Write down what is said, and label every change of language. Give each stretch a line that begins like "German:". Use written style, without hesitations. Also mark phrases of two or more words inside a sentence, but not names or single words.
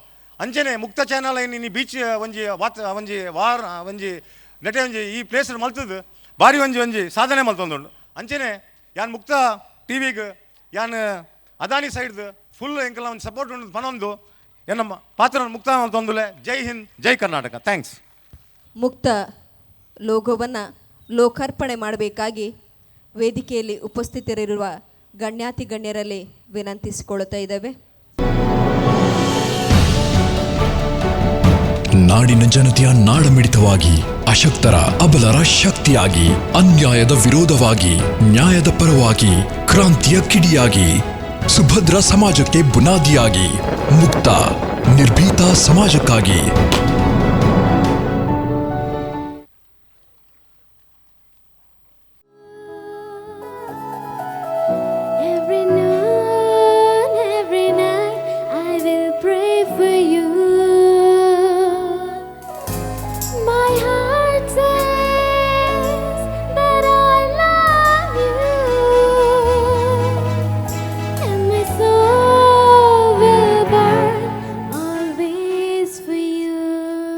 Tulu: ಅಂಚೆನೆ ಮುಕ್ತ ಚಾನಲ್ ಇನ್ನು ಬೀಚ್ ಒಂಜಿ ಒಂಜಿ ನೆಟೆ ಒಂಜಿ ಈ ಪ್ಲೇಸ್ ಮಲ್ತದ್ದು ಭಾರಿ ಒಂಜಿ ಸಾಧನೆ ಮಲ್ತೊಂದುಂಡು. ಅಂಚೆನೆ ಯಾನ್ ಮುಕ್ತ ಟಿವಿಗೆ ಯಾನ್ ಅದಾನಿ
English: side full
Tulu: ಎಂಕಲ ಒಂದು ಸಪೋರ್ಟ್ ಉಂಡು ಪನೊಂದು ಎನ್ನ ಪಾತ್ರ ಮುಕ್ತ ತೊಂದುಲೆ.
Hindi: जय हिंद,
Kannada: ಜೈ ಕರ್ನಾಟಕ. ಥ್ಯಾಂಕ್ಸ್. ಮುಕ್ತ ಲೋಗೋವನ್ನು ಲೋಕಾರ್ಪಣೆ ಮಾಡಬೇಕಾಗಿ ವೇದಿಕೆಯಲ್ಲಿ ಉಪಸ್ಥಿತರಿರುವ ಗಣ್ಯಾತಿ ಗಣ್ಯರಲ್ಲಿ ವಿನಂತಿಸಿಕೊಳ್ಳುತ್ತಾ ಇದ್ದೇವೆ. ನಾಡಿನ ಜನತೆಯ ನಾಡಮಿಡಿತವಾಗಿ, ಅಶಕ್ತರ ಅಬಲರ ಶಕ್ತಿಯಾಗಿ, ಅನ್ಯಾಯದ ವಿರೋಧವಾಗಿ, ನ್ಯಾಯದ ಪರವಾಗಿ, ಕ್ರಾಂತಿಯ ಕಿಡಿಯಾಗಿ, ಸುಭದ್ರ ಸಮಾಜಕ್ಕೆ ಬುನಾದಿಯಾಗಿ, ಮುಕ್ತ ನಿರ್ಭೀತ ಸಮಾಜಕ್ಕಾಗಿ.
English: Every noon, every night, I will pray for you. My heart says that I love you, and my soul will burn always for you.